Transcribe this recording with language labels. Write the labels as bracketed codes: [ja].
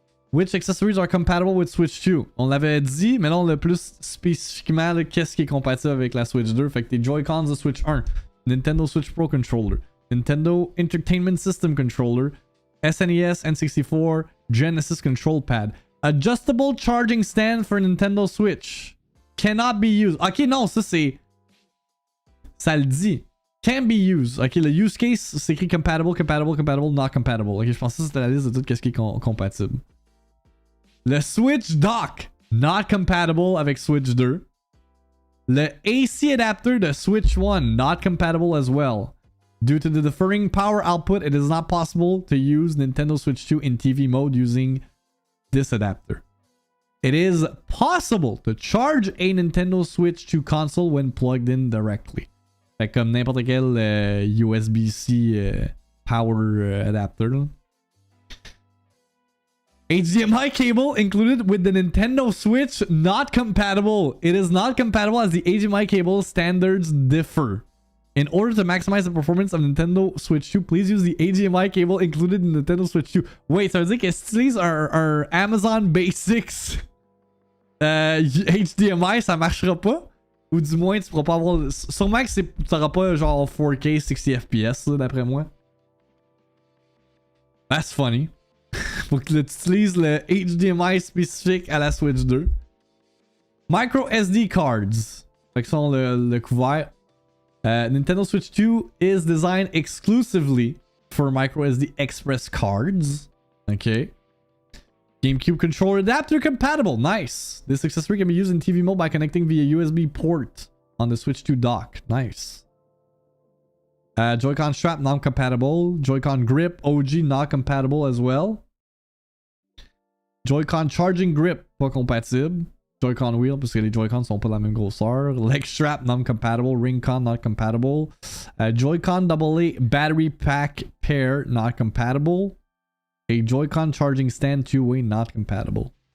[en] Which accessories are compatible with Switch 2? [fr] On l'avait dit, mais là on l'a plus spécifiquement qu'est-ce qui est compatible avec la Switch 2. Fait que tes Joy-Cons de Switch 1, Nintendo Switch Pro Controller, Nintendo Entertainment System Controller, SNES, N64, Genesis Control Pad, [en] Adjustable charging stand for Nintendo Switch. Cannot be used. [fr] Ok, non, ça c'est... Ça le dit. [en] Can be used. [fr] Ok, le use case, c'est écrit compatible, compatible, compatible, [en] not compatible. [fr] Ok, je pense que c'était la liste de tout ce qui est compatible. Le Switch Dock, [en] not compatible [fr] avec Switch 2. Le AC adapter de Switch 1, [en] not compatible as well. Due to the differing power output, it is not possible to use Nintendo Switch 2 in TV mode using this adapter. It is possible to charge a Nintendo Switch 2 console when plugged in directly. [fr] Fait comme n'importe quel USB-C power adapter. Là. [en] HDMI cable included with the Nintendo Switch not compatible. It is not compatible as the HDMI cable standards differ. In order to maximize the performance of Nintendo Switch 2, please use the HDMI cable included in Nintendo Switch 2. [fr] Wait, ça veut dire que si tu utilises un Amazon Basics HDMI, ça marchera pas? Ou du moins, tu pourras pas avoir... Sûrement que tu n'auras pas genre 4K 60 FPS, d'après moi. [en] That's funny. [fr] Faut que tu utilises le HDMI spécifique à la Switch 2. Micro SD cards. Fait que sont le couvert. [en] Nintendo Switch 2 is designed exclusively for micro SD express cards. Okay. GameCube controller adapter compatible. Nice. This accessory can be used in TV mode by connecting via USB port on the Switch 2 dock. Nice. Joy-Con strap not compatible. Joy-Con grip OG not compatible as well. Joy-Con charging grip [fr] pas compatible. Joy-Con wheel parce que les Joy-Con sont pas de la même grosseur. [en] Leg strap non compatible. Ring-Con not compatible. Joy-Con AA battery pack pair not compatible. A Joy-Con charging stand two-way not compatible.